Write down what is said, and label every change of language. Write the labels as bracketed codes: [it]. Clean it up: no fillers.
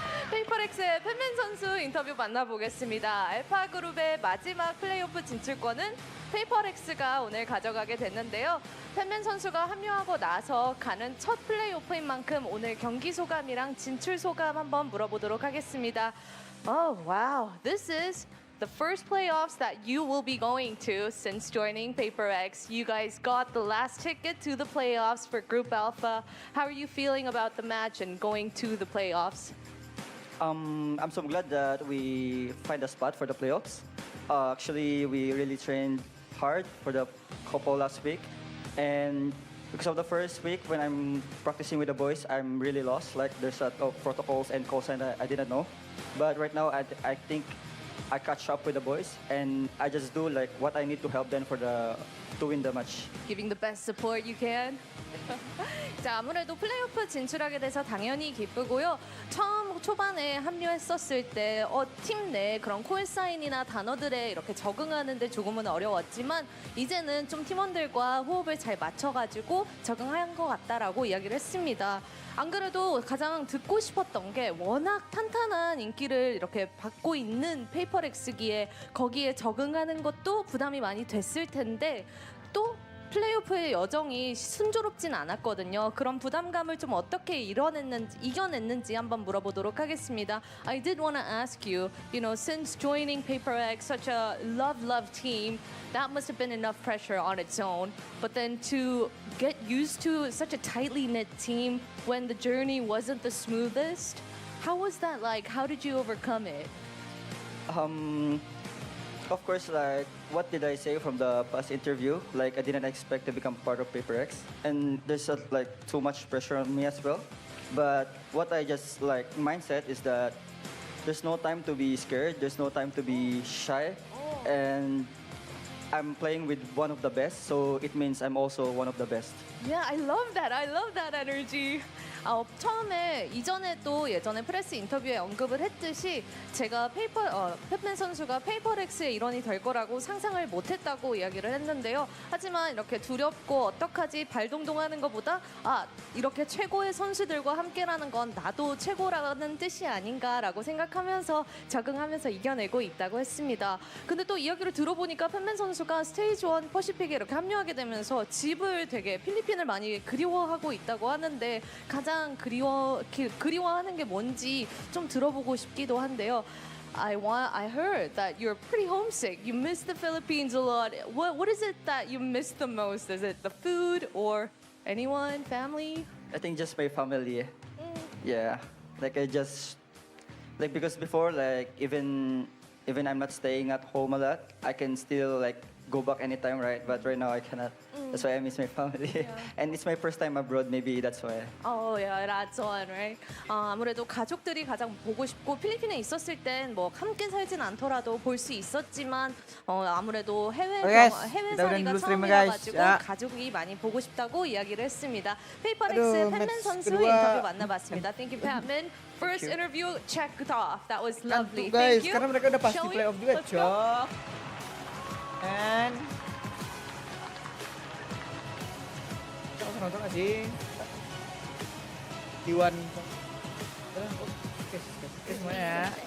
[ko] 페이퍼렉스의 팬맨 선수 인터뷰 만나보겠습니다. 알파 그룹의 마지막 플레이오프 진출권은 페이퍼렉스가 오늘 가져가게 됐는데요. 팬맨 선수가 합류하고 나서 가는 첫 플레이오프인 만큼 오늘 경기 소감이랑 진출 소감 한번 물어보도록 하겠습니다. [en] Oh, wow. This is the first playoffs that you will be going to since joining PaperX. You guys got the last ticket to the playoffs for Group Alpha. How are you feeling about the match and going to the playoffs? I'm so glad that we find a spot for the playoffs. Actually, we really trained hard for the couple last week. And because of the first week, when I'm practicing with the boys, I'm really lost. Like, there's a lot of protocols and calls and I didn't know. But right now, I think I catch up with the boys and I just do like what I need to help them to win the match. Giving the best support you can. [ko] 자, 아무래도 플레이오프 진출하게 돼서 당연히 기쁘고요. 처음 초반에 합류했었을 때 팀 내 그런 콜사인이나 단어들에 이렇게 적응하는데 조금은 어려웠지만 이제는 좀 팀원들과 호흡을 잘 맞춰가지고 적응한 것 같다라고 이야기를 했습니다. 안 그래도 가장 듣고 싶었던 게 워낙 탄탄한 인기를 이렇게 받고 있는 페이퍼렉스기에 거기에 적응하는 것도 부담이 많이 됐을 텐데 또 플레이오프의 여정이 순조롭진 않았거든요. 그런 부담감을 좀 어떻게 이겨냈는지 한번 물어보도록 하겠습니다. [en] I did want to ask you, you know, since joining PaperX, such a love team, that must have been enough pressure on its own. But then to get used to such a tightly knit team when the journey wasn't the smoothest, how was that like? How did you overcome it? Of course, like, what did I say from the past interview? Like, I didn't expect to become part of PaperX. And there's, like, too much pressure on me as well. But what I just, like, mindset is that there's no time to be scared. There's no time to be shy. And I'm playing with one of the best, so it means I'm also one of the best. Yeah, I love that energy. [ko] 처음에 예전에 프레스 인터뷰에 언급을 했듯이 제가 펫맨 선수가 페이퍼렉스의 일원이 될 거라고 상상을 못했다고 이야기를 했는데요. 하지만 이렇게 두렵고 어떡하지 발동동하는 것보다 이렇게 최고의 선수들과 함께라는 건 나도 최고라는 뜻이 아닌가라고 생각하면서 적응하면서 이겨내고 있다고 했습니다. 근데 또 이야기를 들어보니까 펫맨 선수가 스테이지 1 퍼시픽에 이렇게 합류하게 되면서 집을 되게 필리핀을 많이 그리워하고 있다고 하는데 가장 가장 그리워하는 게 뭔지 좀 들어보고 싶기도 한데요. [en] I heard that you're pretty homesick. You miss the Philippines a lot. What is it that you miss the most? Is it the food or anyone, family? I think just my family. Yeah, like I just because before even I'm not staying at home a lot, I can still go back anytime, right? But right now I cannot. That's why I miss my family. Yeah. And it's my first time abroad, maybe that's why. Oh yeah, that's one, right? [ko] 아무래도 가족들이 가장 보고 싶고 필리핀에 있었을 땐 뭐 함께 살진 않더라도 볼 수 있었지만 아무래도 해외살이가 처음이라가지고 가족이 많이 보고 싶다고 이야기를 했습니다. 페이퍼렉스의 팬맨 선수 인터뷰 만나봤습니다. [en] Thank you, Patman. First interview checked off. That was lovely. Guys, Thank you. [id] karena mereka udah pasti playoff juga, [en] Let's go. [id] Cok. And nonton nggak sih? Iwan. Oke, semuanya ya.